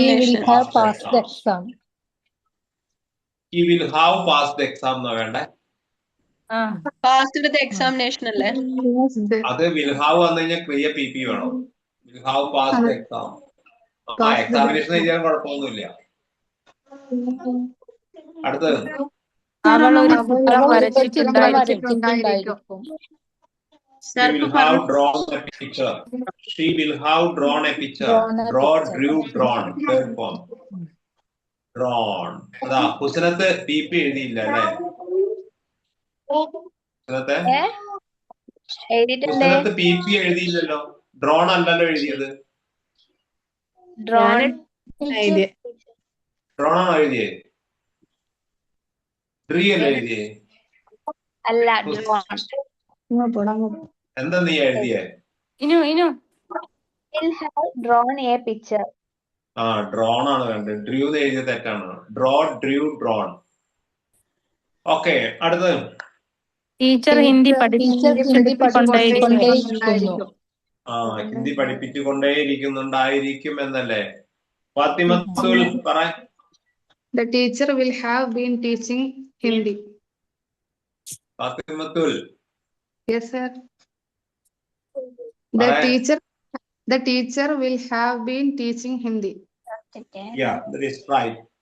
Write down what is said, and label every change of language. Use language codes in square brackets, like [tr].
[en] He will have passed the exam. He will have passed the exam [ml] എന്നാ വേണ്ടേ? [en] Passed the examination [ml] അല്ലേ? അത് [en] will have [ml] വന്നു കഴിഞ്ഞാൽ ക്രിയ PP വേണം. [en] Will have passed the exam. [ml] Examination എഴുതിയാൽ കുഴപ്പമൊന്നുമില്ല. അടുത്തത് അവൾ ഒരു ചിത്രം വരച്ചിട്ടുണ്ടായിരിക്കും. [en] She will have drawn a picture. She will have drawn a picture. Drawn a Draw, picture. drew, drawn. Third form. Drawn. [ml] അതാ ഹുസനത്ത് PP എഴുതിയില്ല അല്ലേ? ഹുസനത്തെ ഹുസനത്ത് PP എഴുതിയില്ലല്ലോ. ഡ്രോൺ അല്ലല്ലോ എഴുതിയത്. ഡ്രോൺ ആണോ എഴുതിയേ? ഡ്രീ അല്ലേ എഴുതിയേ? അല്ല, എന്താ നീ എഴുതിയേ? ഇനു [en] will have drawn a picture. [ml] ആ ഡ്രോൺ ആണ് കണ്ടത്. ഡ്രൂ എഴുതിയ തെറ്റാണ്. Draw, Drew, drone. ഓക്കെ, അടുത്തത്. ടീച്ചർ ഹിന്ദി പഠിപ്പിച്ചുകൊണ്ടേയിരിക്കുന്നു. ആ ഹിന്ദി പഠിപ്പിച്ചുകൊണ്ടേയിരിക്കുന്നുണ്ടായിരിക്കും എന്നല്ലേ? ഫാത്തിമത്തുൽ പറ. [en] The teacher will have been teaching Hindi. [ml] Fathimathul. [en] Yes, sir. Alright. The teacher will have been teaching Hindi. Yeah, that is right.